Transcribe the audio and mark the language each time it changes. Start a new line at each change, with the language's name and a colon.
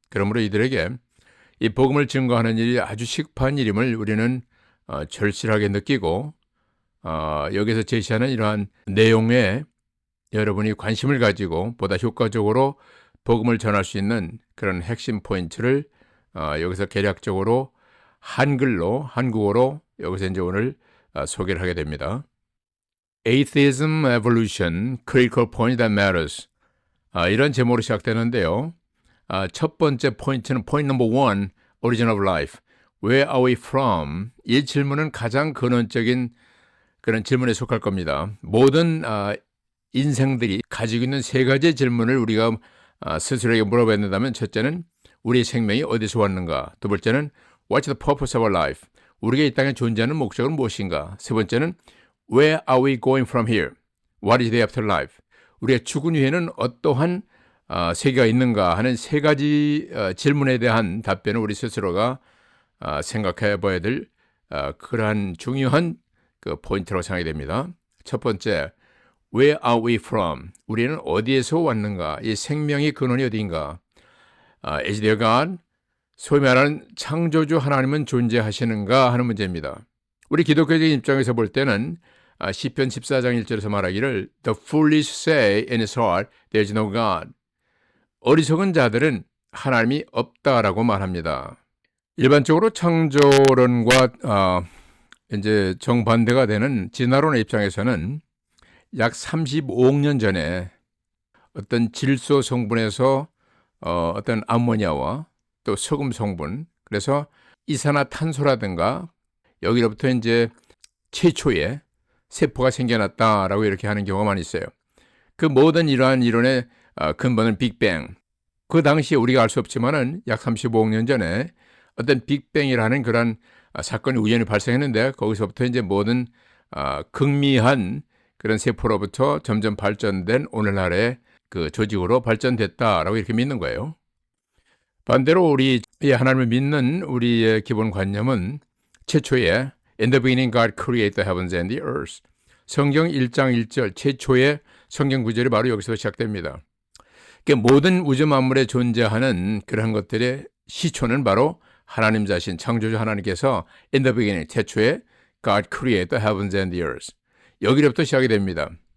Korean: 그러므로 이들에게 이 복음을 증거하는 일이 아주 시급한 일임을 우리는 절실하게 느끼고 여기서 제시하는 이러한 내용에 여러분이 관심을 가지고 보다 효과적으로 복음을 전할 수 있는 그런 핵심 포인트를 여기서 개략적으로 한국어로 여기서 이제 오늘 소개를 하게 됩니다.
English: Atheism, Evolution, Critical Point That Matters.
Korean: 이런 제목으로 시작되는데요. 첫 번째 포인트는
English: Point Number 1, Origin of Life. Where are we from?
Korean: 이 질문은 가장 근원적인 그런 질문에 속할 겁니다. 모든 인생들이 가지고 있는 세 가지 질문을 우리가 스스로에게 물어봐야 된다면, 첫째는 우리의 생명이 어디서 왔는가? 두 번째는
English: What's the purpose of our life?
Korean: 우리가 이 땅에 존재하는 목적은 무엇인가? 세 번째는
English: Where are we going from here? What is the afterlife?
Korean: 우리가 죽은 후에는 어떠한 세계가 있는가 하는 세 가지 질문에 대한 답변을 우리 스스로가 생각해 봐야 될 그러한 중요한 그 포인트라고 생각이 됩니다.
English: 첫 번째, Where are we from?
Korean: 우리는 어디에서 왔는가? 이 생명의 근원이 어디인가?
English: Is there God?
Korean: 소위 말하는 창조주 하나님은 존재하시는가 하는 문제입니다. 우리 기독교적인 입장에서 볼 때는 시편 14장 1절에서 말하기를
English: The foolish say in his heart, there is no God.
Korean: 어리석은 자들은 하나님이 없다라고 말합니다. 일반적으로 창조론과 이제 정반대가 되는 진화론의 입장에서는 약 35억 년 전에 어떤 질소 성분에서 어떤 암모니아와 또 소금 성분, 그래서 이산화탄소라든가 여기로부터 이제 최초의 세포가 생겨났다라고 이렇게 하는 경우가 많이 있어요. 그 모든 이러한 이론의 근본은 빅뱅. 그 당시에 우리가 알 수 없지만은 약 35억 년 전에 어떤 빅뱅이라는 그런 사건이 우연히 발생했는데 거기서부터 이제 모든 극미한 그런 세포로부터 점점 발전된 오늘날의 그 조직으로 발전됐다라고 이렇게 믿는 거예요. 반대로 우리 하나님을 믿는 우리의 기본 관념은 최초에
English: In the beginning God created the heavens and the earth.
Korean: 성경 1장 1절 최초의 성경 구절이 바로 여기서 시작됩니다. 그러니까 모든 우주 만물에 존재하는 그런 것들의 시초는 바로 하나님 자신, 창조주 하나님께서
English: In the beginning,
Korean: 최초에
English: God created the heavens and the earth.
Korean: 여기로부터 시작이 됩니다.